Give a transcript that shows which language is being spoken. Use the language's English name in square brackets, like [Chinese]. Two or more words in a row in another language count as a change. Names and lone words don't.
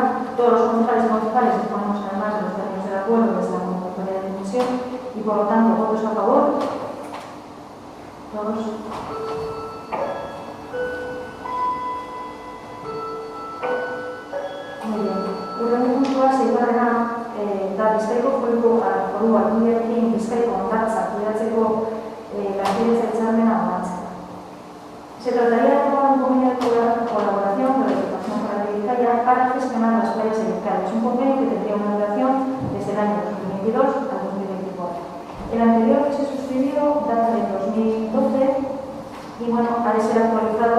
[Spanish] Todos los concejales municipales disponemos además de los términos del acuerdo desde la convocatoria de comisión y por lo tanto, votos a favor. Todos. Muy bien. [Basque] Urrengo puntua, seigarrena, da Bizkaiko foru aldundiarekin Bizkaiko hondartza kudeatzeko lankidetza hitzarmena onartzea. [Spanish] Se trataría de aprobar un convenio de colaboración con la Diputación Foral de Bizkaia para gestionar las playas de Bizkaia. Es un convenio que tendría una duración desde el año 2022 al 2024. El anterior que se suscribió data del 2012 y bueno, ha de ser actualizado.